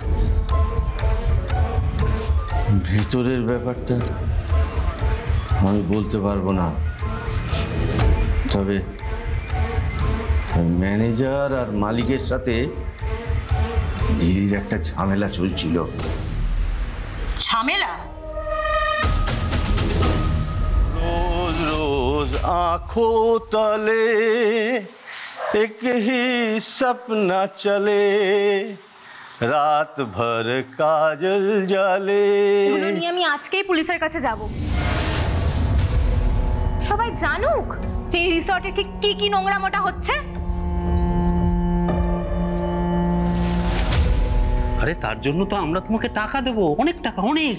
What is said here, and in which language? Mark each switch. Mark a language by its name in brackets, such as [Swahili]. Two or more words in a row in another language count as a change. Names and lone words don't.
[Bangla] ভেতরের ব্যাপারটা আমি বলতে পারবো না, তবে ম্যানেজার আর মালিকের সাথে দিদির একটা ঝামেলা চলছিল। ঝামেলা? [Hindi] रोज रोज आंखों तले एक ही सपना चले, रात भर काजल जाले। [Bangla] এগুলো নিয়ে আমি আজকেই পুলিশের কাছে যাব। সবাই জানুক যে এই রিসর্টে ঠিক কি কি নোংরামোটা হচ্ছে। আরে তার জন্য তো আমরা তোমাকে টাকা দেবো, অনেক টাকা, অনেক।